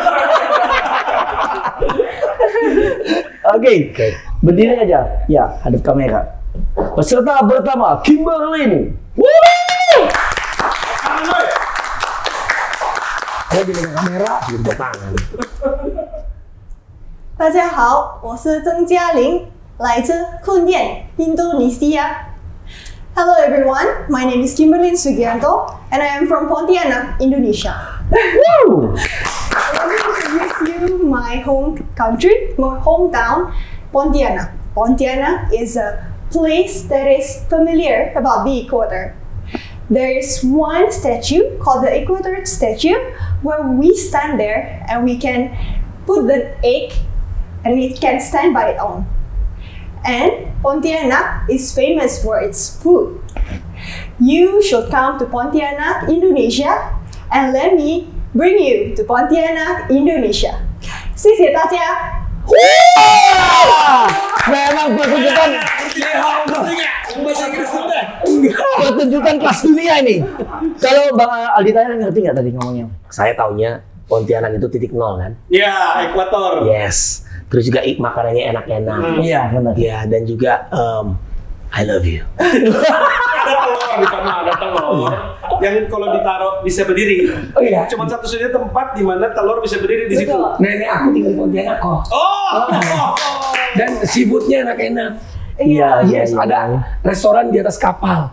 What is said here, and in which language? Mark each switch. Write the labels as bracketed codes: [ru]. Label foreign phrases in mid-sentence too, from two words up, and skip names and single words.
[id] Oke, berdiri aja. Ya, hadap kamera. Peserta pertama, Kimberlyn. Saya di kamera, di tangan. [zh] 大家好，我是曾嘉玲，来自困甸，印度尼西亚。 [en] Hello everyone, my name is Kimberlyn Sugianto and I am from Pontianak, Indonesia. Woo! Let me introduce you my home country, my hometown, Pontianak. Pontianak is a place that is familiar about the equator. There is one statue called the Equator Statue where we stand there and we can put the egg and it can stand by its own. And Pontianak is famous for its food. You should come to Pontianak, Indonesia, and let me bring you to Pontianak, Indonesia. [zh] 谢谢大家。 Wah! [id] Memang pertunjukan kelas dunia ini. Kalau Bang Aldi Taher ngerti nggak tadi ngomongnya? Saya taunya Pontianak itu titik nol kan? Ya, Ekuator. Yes. Terus juga makanannya enak-enak. Iya, benar. Ya, dan juga [en] I love you. [id] Ada telur di sana, ada telur. Yang kalau ditaruh bisa berdiri. Oh iya. Cuma satu-satunya tempat di mana telur bisa berdiri di situ. Nenek aku tinggal di Pontianak kok. Oh. Dan seafoodnya enak-enak. Iya, iya, Yes, iya. ada restoran di atas kapal.